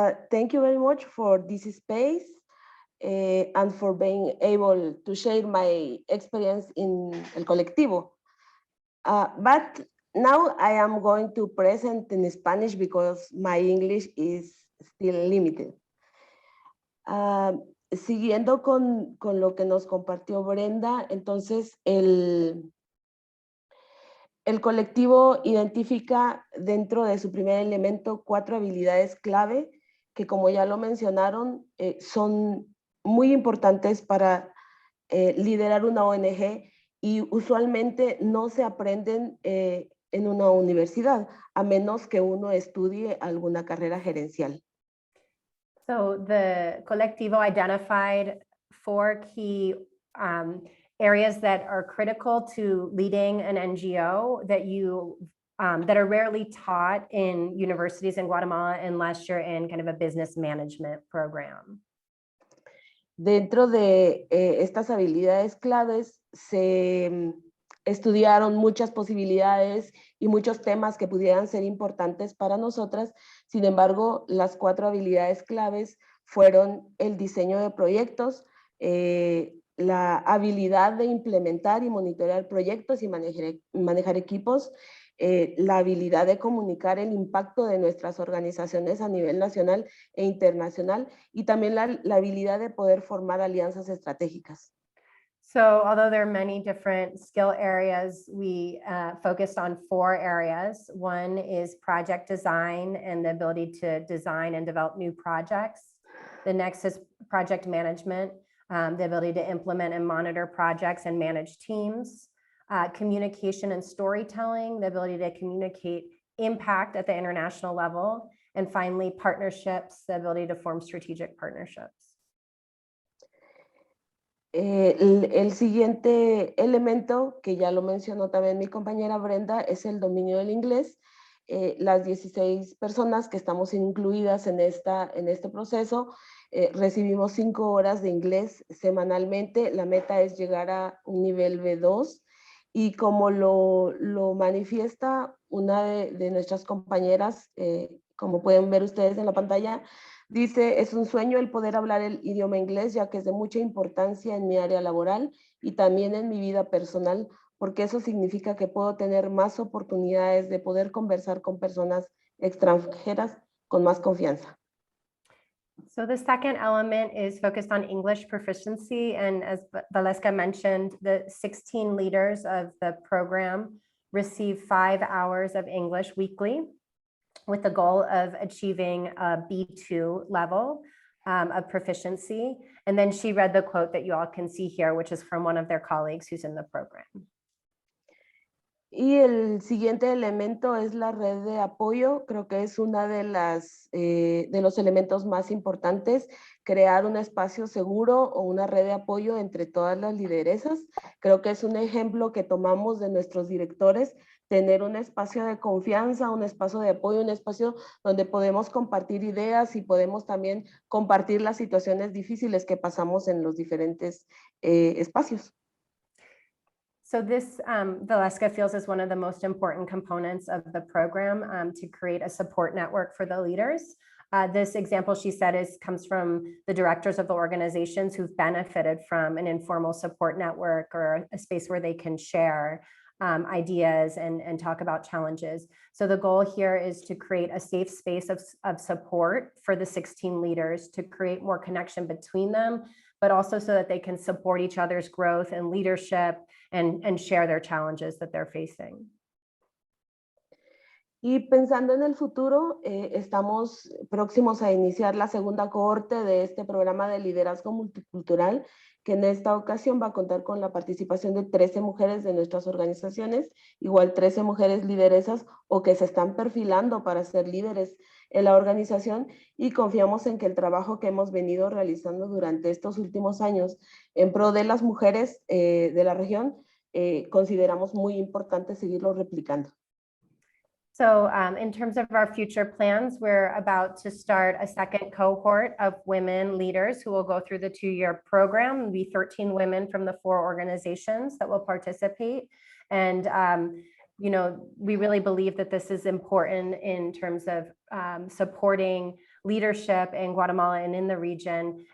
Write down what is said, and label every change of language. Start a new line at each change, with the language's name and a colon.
English: Thank you very much for this space and for being able to share my experience in El Colectivo. But now I am going to present in Spanish because my English is still limited.
Spanish: Siguiendo con lo que nos compartió Brenda, entonces el colectivo identifica dentro de su primer elemento 4 habilidades clave que, como ya lo mencionaron, son muy importantes para liderar una ONG y usualmente no se aprenden en una universidad, a menos que uno estudie alguna carrera gerencial.
English: So the Colectivo identified 4 key areas that are critical to leading an NGO that are rarely taught in universities in Guatemala unless you're in kind of a business management program.
Spanish: Dentro de estas habilidades claves se estudiaron muchas posibilidades y muchos temas que pudieran ser importantes para nosotras. Sin embargo, las 4 habilidades claves fueron el diseño de proyectos, la habilidad de implementar y monitorear proyectos y manejar equipos, la habilidad de comunicar el impacto de nuestras organizaciones a nivel nacional e internacional y también la habilidad de poder formar alianzas estratégicas.
English: So although there are many different skill areas, we focused on 4 areas. One is project design and the ability to design and develop new projects. The next is project management, the ability to implement and monitor projects and manage teams. Communication and storytelling, the ability to communicate impact at the international level. And finally, partnerships, the ability to form strategic partnerships.
Spanish: El siguiente elemento, que ya lo mencionó también mi compañera Brenda, es el dominio del inglés. Las 16 personas que estamos incluidas en este proceso, recibimos 5 horas de inglés semanalmente. La meta es llegar a un nivel B2 y como lo manifiesta una de nuestras compañeras, como pueden ver ustedes en la pantalla, dice, es un sueño el poder hablar el idioma inglés, ya que es de mucha importancia en mi área laboral y también en mi vida personal, porque eso significa que puedo tener más oportunidades de poder conversar con personas extranjeras con más confianza.
English: So the second element is focused on English proficiency. And as Valeska mentioned, the 16 leaders of the program receive 5 hours of English weekly, with the goal of achieving a B2 level of proficiency. And then she read the quote that you all can see here, which is from one of their colleagues who's in the program.
Spanish: Y el siguiente elemento es la red de apoyo. Creo que es una de los elementos más importantes, crear un espacio seguro o una red de apoyo entre todas las lideresas. Creo que es un ejemplo que tomamos de nuestros directores, tener un espacio de confianza, un espacio de apoyo, un espacio donde podemos compartir ideas y podemos también compartir las situaciones difíciles que pasamos en los diferentes espacios.
English: So this, Valeska feels, is one of the most important components of the program to create a support network for the leaders. This example, she said, comes from the directors of the organizations who've benefited from an informal support network or a space where they can share ideas and talk about challenges. So the goal here is to create a safe space of support for the 16 leaders, to create more connection between them, but also so that they can support each other's growth and leadership and share their challenges that they're facing.
Spanish: Y pensando en el futuro, estamos próximos a iniciar la segunda cohorte de este programa de liderazgo multicultural, que en esta ocasión va a contar con la participación de 13 mujeres de nuestras organizaciones, igual 13 mujeres lideresas o que se están perfilando para ser líderes en la organización, y confiamos en que el trabajo que hemos venido realizando durante estos últimos años en pro de las mujeres de la región, consideramos muy importante seguirlo replicando.
English: So in terms of our future plans, we're about to start a second cohort of women leaders who will go through the 2-year program. It'll be 13 women from the 4 organizations that will participate. And you know, we really believe that this is important in terms of supporting leadership in Guatemala and in the region.